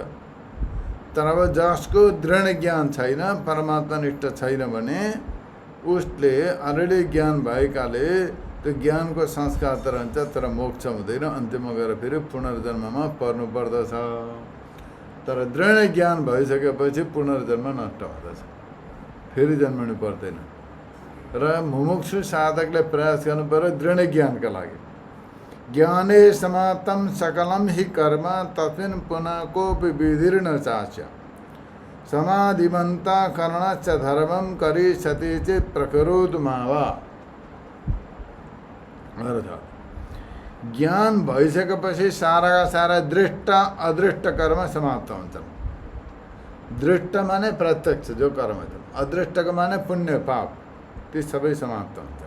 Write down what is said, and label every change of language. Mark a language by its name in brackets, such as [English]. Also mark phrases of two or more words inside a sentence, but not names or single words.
[Nepali] तर अब जसको दृढ ज्ञान छैन, परमात्मानिष्ठ छैन भने उसले अलरेडी ज्ञान भएकाले त्यो ज्ञानको संस्कार त रहन्छ, तर मोक्ष हुँदैन। अन्तिममा गएर फेरि पुनर्जन्ममा पर्नु पर्दछ। तर दृढ ज्ञान भइसकेपछि पुनर्जन्म नष्ट हुँदछ, फेरि जन्मनु पर्दैन। र मुमुक्षु साधकले प्रयास गर्नु पर्यो दृढ ज्ञानका लागि। [Sanskrit] ज्ञाने समाप्तम सकलम हि कर्म तस्मिन् पुनः कोऽपि विधिर्न चास्य समाधिमन्ता कर्णश्च धर्मं करिष्यति चेत् प्रकरोतु मावा। [Nepali] अर्थात् ज्ञान भइसकेपछि साराका सारा दृष्ट अदृष्ट कर्म समाप्त हुन्छन्। दृष्ट माने प्रत्यक्ष जो कर्म छन्, अदृष्टको माने पुण्य पाप, ती सबै समाप्त हुन्छन्।